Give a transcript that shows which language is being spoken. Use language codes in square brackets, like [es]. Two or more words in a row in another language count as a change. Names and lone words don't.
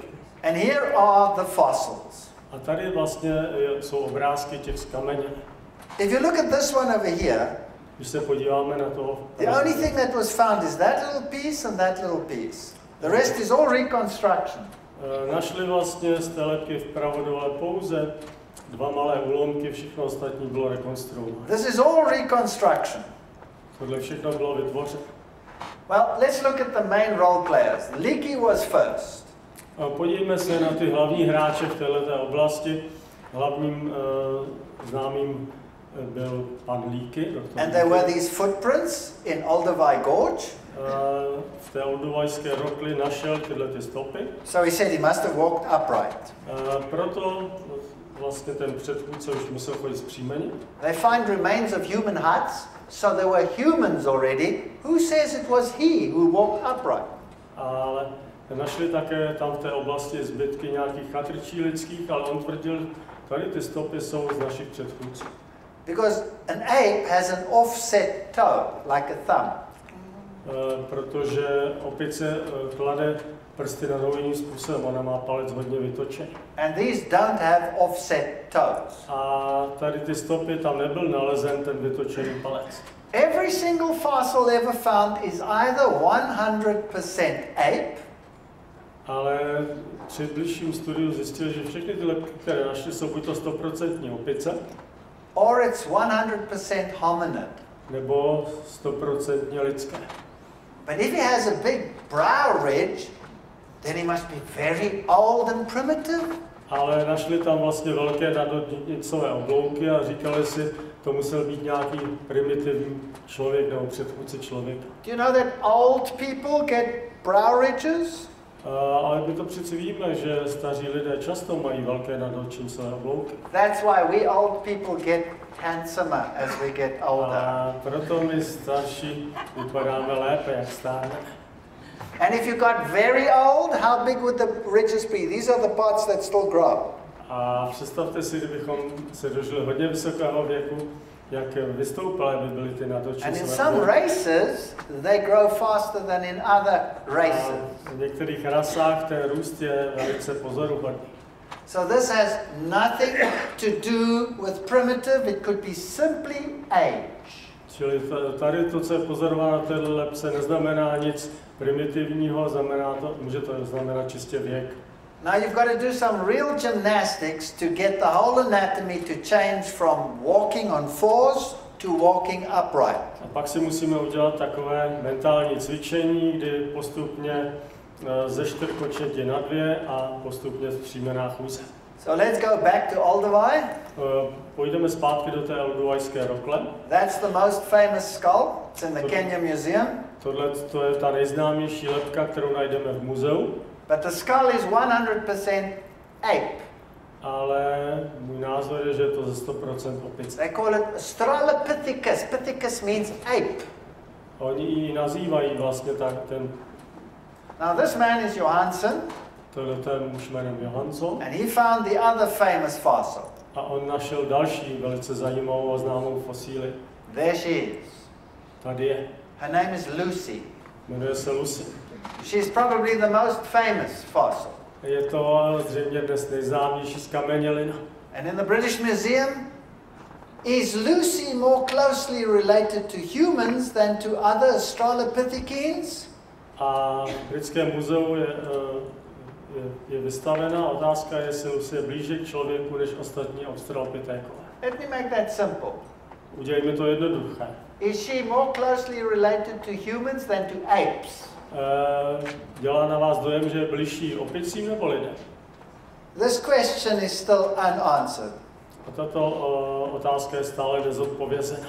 [en] And here are the fossils. [cs] A tady vlastně jsou obrázky těch z kameně. [en] If you look at this one over here, [cs] když se podíváme na toho, [en] the only thing that was found is that little piece and that little piece. The rest is all reconstruction. [cs] Našli vlastně z té lebky vpravo dole pouze dva malé úlomky, všechno ostatní bylo rekonstruováno. [en] This is all reconstruction. [cs] Tohle všechno bylo vytvořeno. [en] Well, let's look at the main role players. Leakey was first. [cs] Podívejme se na ty hlavní hráče v této oblasti. Hlavním známým byl pan Leakey. [en] And there were these footprints in Olduvai Gorge. [cs] V té olduvajské rokli našel tyhle ty stopy. [en] So he said he must have walked upright. [cs] Proto vlastně ten předchůdce už musel chodit zpříjmeně. [en] They find remains of human huts, so there were humans already. Who says it was he who walked upright? [cs] Ale našli také tam v té oblasti zbytky nějakých chatrčí lidských, ale on tvrdil, tady ty stopy jsou z našich předchůdců. [en] Because an ape has an offset toe, like a thumb. [cs] Protože opice klade prsty na nohu jiným způsobem, ona má palec hodně vytočený. [en] And these don't have offset toes. [cs] A tady ty stopy, tam nebyl nalezen ten vytočený palec. [en] Every single fossil ever found is either 100% ape, [cs] ale při bližším studiu zjistil, že všechny ty lebky, které našli, jsou buď to 100% opice, [en] or it's 100% hominid. [cs] nebo 100% lidské. [en] But if he has a big brow ridge, then he must be very old and primitive. [cs] Ale našli tam vlastně velké nadnicové oblouky a říkali si, to musel být nějaký primitivní člověk nebo předchůdce člověka. [en] Do you know that old people get brow ridges? [cs] Ale my to přeci víme, že staří lidé často mají velké nadocnicové oblouky. [en] That's why we old people get handsomer as we get older. [cs] A proto my starší vypadáme lépe, jak stárneme. [en] And if you got very old, how big would the ridges be? These are the parts that still grow. [cs] A představte si, kdybychom se dožili hodně vysokého věku, jak vystoupalé by byly ty nadocnicové. [en] And in some races, they grow faster than in other races. [cs] A v některých rasách ten růst je velice pozoruhodný. [en] So this has nothing to do with primitive, it could be simply age. [cs] Čili tady to, co je pozorováno na této lebce, neznamená nic primitivního, může to znamenat čistě věk. [en] Now you've got to do some real gymnastics to get the whole anatomy to change from walking on fours to walking upright. [cs] A pak si musíme udělat takové mentální cvičení, kdy postupně ze čtyřkočetě na 2 a postupně zpříjmená chůze. [en] So let's go back to Olduvai. [cs] Půjdeme zpátky do té olduvajské rokle. [en] That's the most famous skull. It's in the Kenya Museum. [cs] Tohle to je ta nejznámější lebka, kterou najdeme v muzeu. [en] But the skull is 100% ape. [cs] Ale můj názor je, že je to ze 100% opice. [en] They call it Australopithecus. Pithecus means ape. [cs] Oni ji nazývají vlastně tak ten. [en] Now this man is Johansson. [cs] Tohle je muž jménem Johansson. [en] And he found the other famous fossil. [cs] A on našel další velice zajímavou a známou fosíli. [en] There she is. [cs] Tady je. [en] Her name is Lucy. [cs] Jmenuje se Lucy. [en] She's probably the most famous fossil. [cs] Je to zřejmě dnes nejznámější zkamenělina. [en] And in the British Museum, is Lucy more closely related to humans than to other Australopithecines? [cs] A v britském muzeu je vystavená otázka, jestli Lucy je blíže k člověku než ostatní australopithekové. [en] Let me make that simple. [cs] Udělejme to jednoduché. [en] Is she more closely related to humans than to apes? [cs] Dělá na vás dojem, že je blížší opicím nebo lidem? [en] This question is still unanswered. [cs] A tato otázka je stále nezodpovězená.